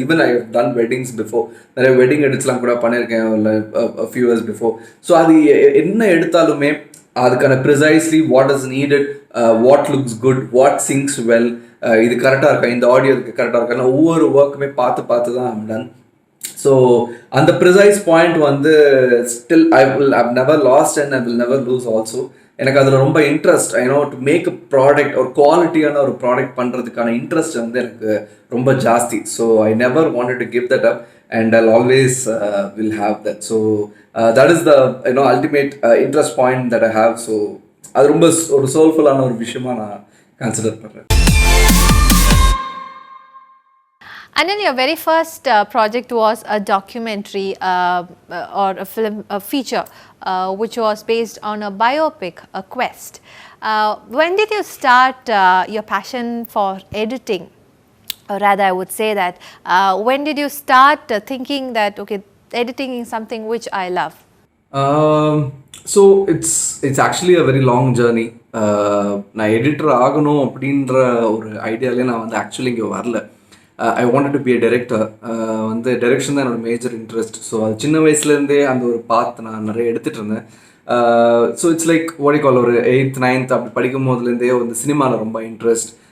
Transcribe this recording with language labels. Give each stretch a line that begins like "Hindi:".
English: even I have done weddings before,
Tamil: நிறைய wedding எடிட்ஸ்லாம் கூட பண்ணியிருக்கேன் இல்லை
English: Few years before.
Tamil: ஸோ அது என்ன எடுத்தாலுமே அதுக்கான
English: precisely what is needed, what looks good, what sings well,
Tamil: இது கரெக்டாக இருக்கா, இந்த ஆடியோ கரெக்டாக இருக்கா,
English: ஒவ்வொரு ஒர்க்குமே பார்த்து தான் ஐம் டன். ஸோ
Tamil: அந்த ப்ரிசைஸ் பாயிண்ட் வந்து
English: Still I've never lost and I will never lose also.
Tamil: எனக்கு அதில் ரொம்ப interest,
English: to make a product,
Tamil: ஒரு குவாலிட்டியான ஒரு ப்ராடக்ட் பண்ணுறதுக்கான இன்ட்ரெஸ்ட் வந்து எனக்கு ரொம்ப ஜாஸ்தி.
English: So I never wanted to give that up and I'll always will have that. So that is the ultimate interest point that I have.
Tamil: So அது ரொம்ப ஒரு சோல்ஃபுல்லான ஒரு விஷயமா நான் கன்சிடர் பண்ணுறேன்.
English: Anil, your very first project was a documentary or a film, a feature, which was based on a biopic, A Quest. When did you start your passion for editing? Or rather, I would say that, when did you start thinking that, okay, editing is something which I love? So it's actually a very long journey.
Tamil: நான் editor ஆகணும் அப்படின்ற ஒரு ஐடியாலே நான் வந்து actually இங்கே வரல.
English: I wanted to be a director.
Tamil: வந்து direction தான் என்னோட மேஜர் இன்ட்ரெஸ்ட். ஸோ அது சின்ன வயசுலேருந்தே அந்த ஒரு பாத் நான் நிறைய எடுத்துகிட்டு இருந்தேன். ஸோ இட்ஸ் லைக் கால் ஒரு 8th 9th அப்படி படிக்கும் போதுலேருந்தே வந்து சினிமாவில் ரொம்ப இன்ட்ரெஸ்ட்.